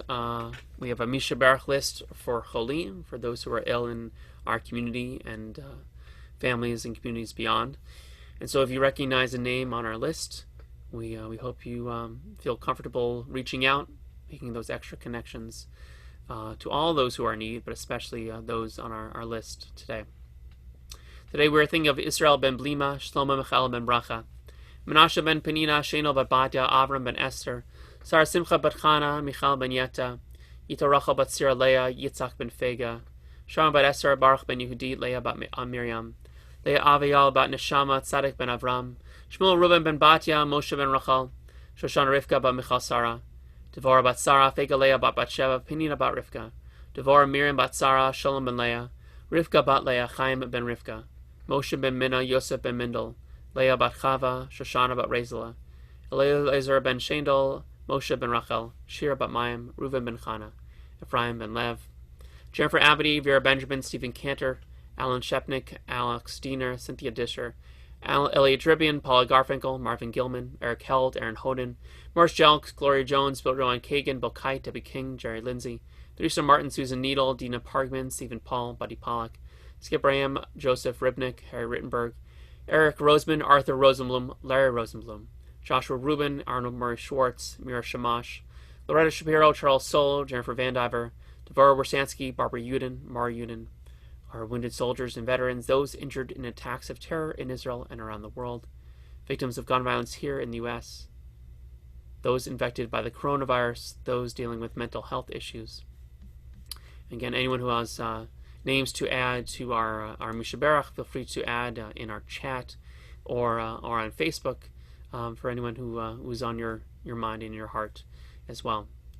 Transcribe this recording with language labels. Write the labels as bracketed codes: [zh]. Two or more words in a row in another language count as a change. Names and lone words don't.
[en] We have a [he] מי שברך [en] list for Cholim, for those who are ill in our community and families and communities beyond. And so if you recognize a name on our list, we hope you feel comfortable reaching out, making those extra connections to all those who are in need, but especially those on our list today. Today we're thinking of Israel ben Blima, Shlomo Michael ben Bracha, Menashe ben Penina, Sheno bat Batya, Avram ben Esther, Sarah Simcha bat Chana, Michal ben Yetta, Yito Rachel bat Sira Leah, Yitzhak ben Fega, Shalom bat Esther, Baruch ben Yehudi, Leah bat Miriam, Leah Avial bat Neshama, Tzadik ben Avram, Shmuel Reuben ben Batya, Moshe ben Rachel, Shoshana Rivka bat Michal Sarah, Devorah bat Sarah, Fega Leah bat Batsheva, Penina bat Rivka, Devorah Miriam bat Sarah, Shalom ben Leah, Rivka bat Leah, Chaim ben Rivka, Moshe ben Minna, Yosef ben Mindel, Leah bat Chava, Shoshana bat Rezela, Eliezer ben Shendel, Moshe ben Rachel, Shira bat Mayim, Reuven ben Chana, Ephraim ben Lev, Jennifer Abadi, Vera Benjamin, Stephen Cantor, Alan Shepnick, Alex Diener, Cynthia Disher, Elliot Dribian, Paula Garfinkel, Marvin Gilman, Eric Held, Aaron Hoden, Morris Jelks, Gloria Jones, Bill Rowan Kagan, Bill Kite, Debbie King, Jerry Lindsay, Theresa Martin, Susan Needle, Dina Parkman, Stephen Paul, Buddy Pollack, Skip Graham, Joseph Ribnick, Harry Rittenberg, Eric Roseman, Arthur Rosenblum, Larry Rosenblum, Joshua Rubin, Arnold Murray Schwartz, Mira Shamash, Loretta Shapiro, Charles Soule, Jennifer Vandiver, Devorah Wersansky, Barbara Uden, Mara Uden, our wounded soldiers and veterans, those injured in attacks of terror in Israel and around the world, victims of gun violence here in the U.S., those infected by the coronavirus, those dealing with mental health issues. Again, anyone who has names to add to our Mi Sheberach, feel free to add in our chat or on Facebook for anyone who's on your mind and your heart as well.